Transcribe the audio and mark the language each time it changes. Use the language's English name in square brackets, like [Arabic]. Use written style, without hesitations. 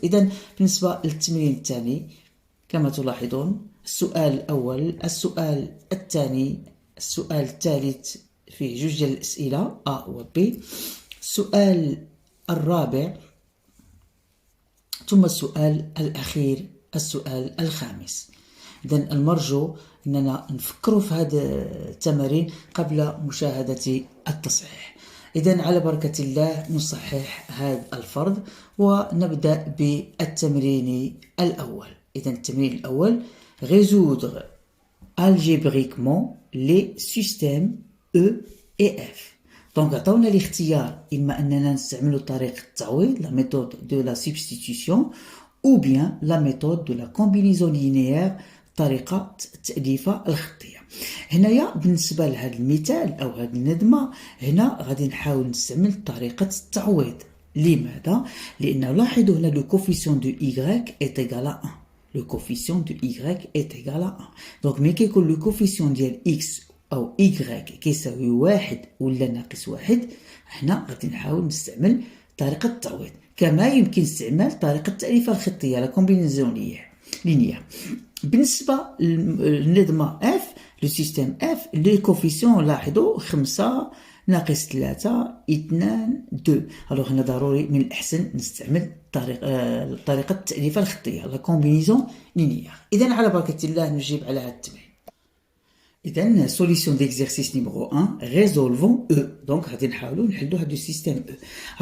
[Arabic] إذن بالنسبة للتمرين الثاني كما تلاحظون السؤال الأول، السؤال الثاني، السؤال الثالث فيه جوج ديال الأسئلة A و B، السؤال الرابع ثم السؤال الأخير السؤال الخامس. إذن المرجو أننا نفكروا في هذا التمارين قبل مشاهدة التصحيح. إذن على بركة الله نصحح هذا الفرض ونبدأ بالتمرين الأول. إذن التمرين الأول [French] résoudre algébriquement les systèmes E et F. Donc [Arabic] عطاونا الاختيار إما أننا نستعمل طريقة التعويض [French] la méthode de la substitution ou bien la méthode de la combinaison linéaire [Arabic] طريقة التأليفة الخطية. هنايا بالنسبة لهذا المثال أو هذه النظمة هنا غادي نحاول نستعمل طريقة التعويض. لماذا؟ لأنه لاحظوا هنا [French] le coefficient de Y est égal à 1. Le coefficient de Y est égal à 1. [Arabic] Donc ملي كيكون le coefficient ديال X أو Y كيساوي 1 ولا ناقص 1، هنا غادي نحاول نستعمل طريقة التعويض. كما يمكن استعمال طريقة التأليفة الخطية [French] لا كومبينيزون لينيير. [Arabic] بالنسبة للنظمة F [French] لو سيستيم F لي كوفيسيون [Arabic] لاحظوا 5 ناقص 3 2 2. الوغ هنا ضروري من الأحسن نستعمل طريقة التأليفة الخطية [French] لا كومبينيزون لينيير. [Arabic] إذن على بركة الله نجيب على هذا التمرين. [French] إذن solution d'exercice numéro 1 résolvons E. [Arabic] donc غادي نحاولوا نحلوا هذا السيستيم E.